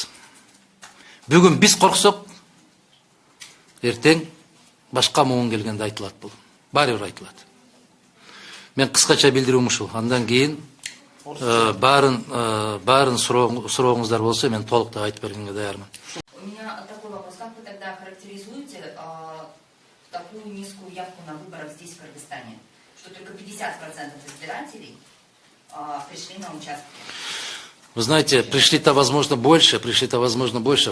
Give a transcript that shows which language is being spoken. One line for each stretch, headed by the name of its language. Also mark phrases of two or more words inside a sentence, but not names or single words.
Kyrgyz: Бүгүн биз корксок, эртең башка муун келгенде айтылат бул. Баары бир айтылат. Мен кыскача билдирүүм ушул. Андан кийин баарын сурооңуздар болсо, мен толуктап айтып бергенге даярмын.
Russian: У меня такой вопрос. Как вы тогда характеризуете такую низкую явку на выборах здесь, в Кыргызстане? Что только 50% избирателей пришли на участки? Вы знаете, пришли-то возможно больше.